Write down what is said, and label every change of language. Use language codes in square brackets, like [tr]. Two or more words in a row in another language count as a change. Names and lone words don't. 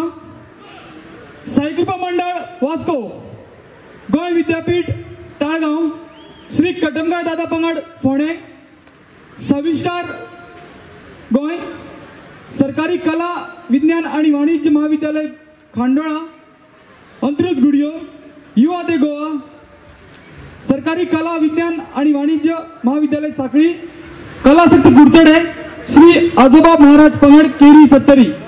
[kok] साईकृपा मंडळ वास्को गोंय विद्यापीठ ताळगांव श्री कटमगाळ दादा पंगड फोंडे. सविष्कार गोंय सरकारी कला विज्ञान आणि वाणिज्य महाविद्यालय खांडोळा अंत्रुज गुडियो युवा दे गोवा. सरकारी कला विज्ञान आणि वाणिज्य महाविद्यालय साखळी कलासक्त गुडचडे श्री आजोबा महाराज पंगड केरी 70.